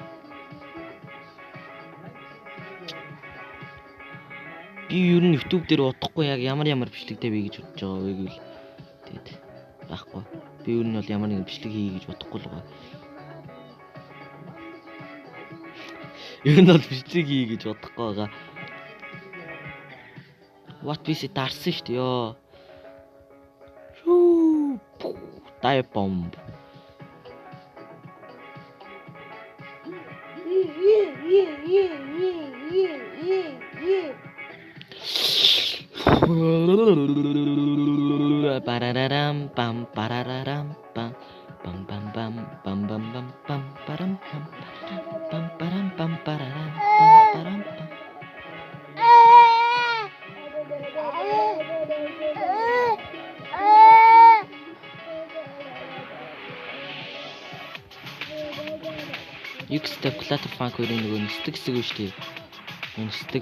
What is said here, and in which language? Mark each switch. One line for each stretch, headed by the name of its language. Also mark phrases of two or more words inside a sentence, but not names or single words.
Mongolian: Би ер нь YouTube дээр удахгүй яг ямар бичлэгтэй бий гэж бодож байгаа вэ гэвэл тэгээд байхгүй. Би ер нь бол ямар нэгэн бичлэг хий гэж бодохгүй л байгаа. Ер нь бол бичлэг хий гэж бодохгүй байгаа.
English: What busy
Mongolian: дарсан шүү дээ ёо. Шүү.
English: Dive bomb. Pararam pam pararam pam pam pam pam pam pam pam pam param pam pam param pam pararam pam param pam.
Mongolian: Юкстэй платер фанк хоёрын нөгөө нисдэг хэсэг үү шүү дээ. Нисдэг.